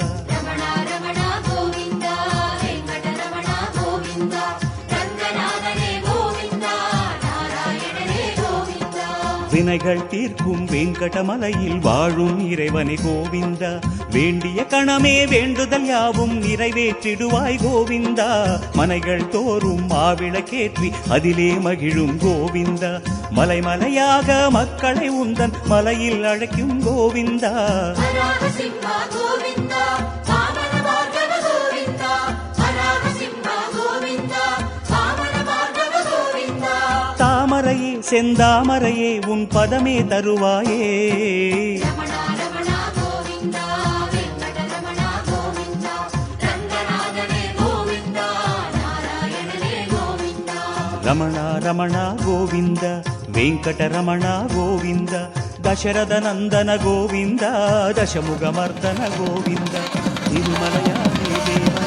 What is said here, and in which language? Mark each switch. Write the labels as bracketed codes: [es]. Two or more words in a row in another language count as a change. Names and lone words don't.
[ta] வினைகள் தீர்க்கும் வெங்கடமலையில் வாழும் இறைவனை கோவிந்தா, வேண்டிய கணமே வேண்டுதல் யாவும் நிறைவேற்றிடுவாய் கோவிந்தா, மனைகள் தோறும் மாவிளக்கேற்றி அதிலே மகிழும் கோவிந்தா, மலை மலையாக மக்களை உந்தன் மலையில் அழைக்கும் கோவிந்தா. தாமரையே செந்தாமரையே உன் பதமே தருவாயே. [sa] ರಮಣ ರಮಣ ಗೋವಿಂದ, ವೆಂಕಟರಮಣ ಗೋವಿಂದ, ದಶರಥ ನಂದನ ಗೋವಿಂದ, ದಶಮುಖಮರ್ದನ ಗೋವಿಂದ, ತಿರುಮಲಯಾದಿ ದೇವ.